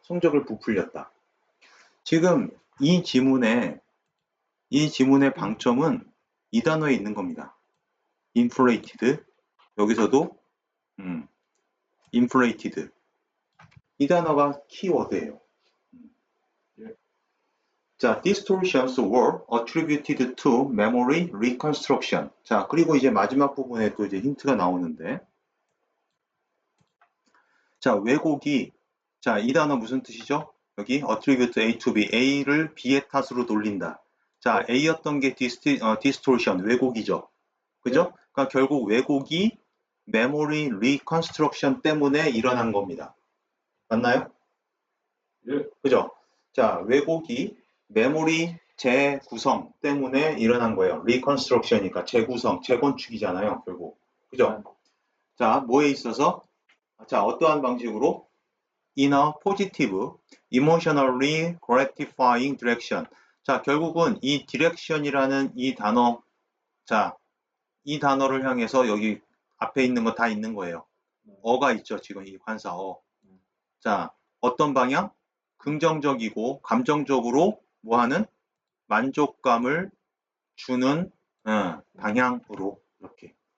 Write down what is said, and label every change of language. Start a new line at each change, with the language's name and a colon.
Korean: 성적을 부풀렸다. 지금 이 지문의 방점은 이 단어에 있는 겁니다. inflated. 여기서도, inflated. 이 단어가 키워드예요.
English: 자, distortions were attributed to memory reconstruction.
Korean: 자, 그리고 이제 마지막 부분에 또 이제 힌트가 나오는데, 자, 왜곡이, 자, 이 단어 무슨 뜻이죠? 여기
English: attribute A to B,
Korean: A를 B의 탓으로 돌린다. 자, A였던 게 distortion, 왜곡이죠. 그죠? 그러니까 결국 왜곡이 memory reconstruction 때문에 일어난 겁니다. 맞나요? 예. 그죠? 자, 왜곡이 메모리 재구성 때문에 일어난 거예요. 리컨스트럭션이니까 재구성, 재건축이잖아요, 결국. 그죠? 자, 뭐에 있어서? 자, 어떠한 방식으로?
English: In a positive, emotionally gratifying direction.
Korean: 자, 결국은 이 direction이라는 이 단어, 자, 이 단어를 향해서 여기 앞에 있는 거 다 있는 거예요. 어가 있죠, 지금 이 관사 어. 자, 어떤 방향? 긍정적이고 감정적으로 뭐하는 만족감을 주는 방향으로 이렇게.